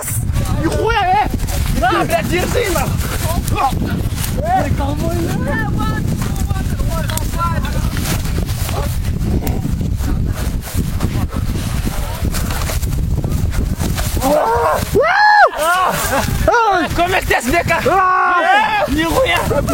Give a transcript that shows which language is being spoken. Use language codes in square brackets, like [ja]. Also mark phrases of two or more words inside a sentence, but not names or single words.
[ru] Нихуя, на, блядь, держи нахуй! [pt] Como é que tá esse beca? [ru] Nihуя!